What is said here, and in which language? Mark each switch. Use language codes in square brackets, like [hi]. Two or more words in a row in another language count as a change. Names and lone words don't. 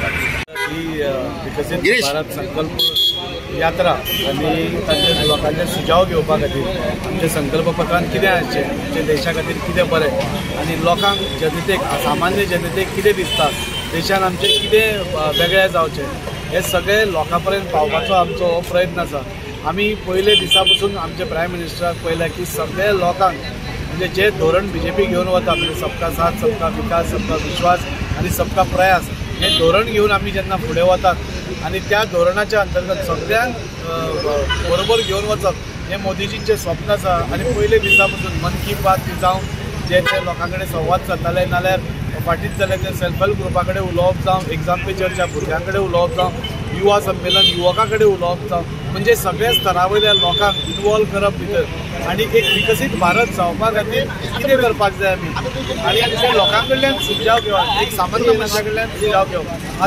[kok] ही विकसीत भारत संकल्प यात्रा आनी तांचे लोकांचे सुजाव घेवपा खातीर आमचे संकल्प पत्रांत कितें आसचें, आमच्या देशा खातीर कितें बरें आनी लोकांक जनतेक सामान्य जनतेक कितें दिसता, देशान आमचें कितें वेगळें जावचें, हे सगळें लोकां पर्यंत पावपाचो आमचो हो प्रयत्न आसा। आमी पयले दिसा पसून आमचे प्रायम मिनिस्टराक पळयला की सगळ्या लोकांक म्हणजे जे धोरण बीजेपी घेवन वता, म्हणजे [hi] सबका साथ सबका विकास सबका विश्वास [kok] आनी [hi] सबका प्रयास, [kok] हे धोरण घेवन आमी जेन्ना फुडें वतात आनी त्या धोरणाच्या अंतर्गत सगळ्यांक बरोबर घेवन वचप हे मोदीजींचें स्वप्न आसा। आनी पयले दिसा पसून मन की बात जावं जे लोकां कडेन संवाद सादताले, नाल्यार फाटीच जाल्यार ते [en] self help [kok] ग्रुपा कडेन उलोवप जावं, एग्जाम पे चर्चा भुरग्यां कडेन उलोवप जावं, युवा संमेलन युवकां कडेन उलोवप जावं, म्हणजे सगळ्या स्तरा वयल्या लोकांक इनवॉल्व करप भितर आनी एक विकसीत भारत जावपा खातीर कितें करपाक जाय आमी आनी ते लोकां कडल्यान सुझाव घेवप, एक सामान्य मनशा कडल्यान सुझाव घेवप।